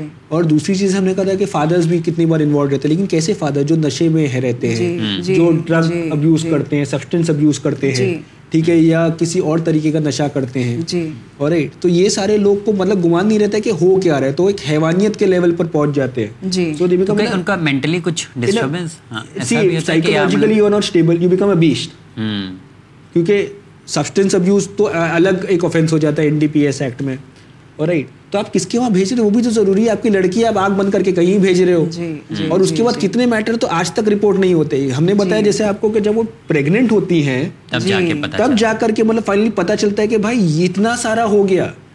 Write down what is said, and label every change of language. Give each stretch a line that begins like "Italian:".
Urdu: اور دوسری چیز ہم نے کہا تھا کہ فادرز بھی کتنی بار انوالو رہتے ہیں, لیکن کیسے فادر جو نشے میں رہتے ہیں, جو ڈرگ ابیوز کرتے ہیں, سبسٹنس ابیوز کرتے ہیں, ٹھیک ہے, یا کسی اور طریقے کا نشہ کرتے ہیں, اور تو یہ سارے لوگ کو مطلب گمان نہیں رہتا کہ ہو کیا رہا ہے, تو ایک حیوانیت کے لیول پر پہنچ جاتے ہیں. تو دیپیکا ان کا مینٹلی کچھ disturbance,
English: Psychologically you are not stable, you become a beast.
Urdu: کیونکہ سبسٹنس ابیوز تو الگ ایک آفینس ہو جاتا ہے N D P S act میں, اور رائٹ, تو آپ کس کے وہاں بھیج رہے ہو وہ بھی تو ضروری ہے. آپ کی لڑکی آپ آگ بند کر کے کہیں بھیج رہے ہو, اور اس کے بعد کتنے میٹر تو آج تک رپورٹ نہیں ہوتے. ہم نے بتایا جیسے آپ کو کہ جب وہ پریگننٹ ہوتی ہیں تب جا کر کے مطلب فائنلی پتا چلتا ہے کہ بھائی اتنا سارا ہو گیا.